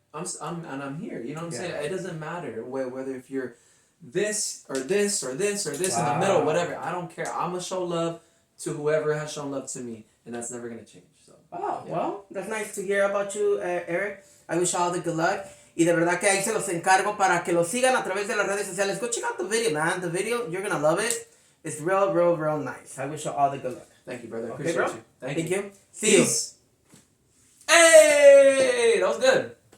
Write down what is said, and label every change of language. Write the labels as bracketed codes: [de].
[en] I'm here. You know what I'm saying? It doesn't matter whether if you're this or this or this or this in the middle, whatever. I don't care. I'm gonna show love to whoever has shown love to me, and that's never gonna change. So. Wow. Yeah. Well, that's nice to hear about you, Eric. I wish you all the good luck. [es] Y de verdad que ahí se los encargo para que lo sigan a través de las redes sociales. [en] Go check out the video, man. The video, you're gonna love it. It's real, real, real nice. I wish you all the good luck. Thank you, brother. Okay, Appreciate bro? you. Thank you. See you. Hey, that was good.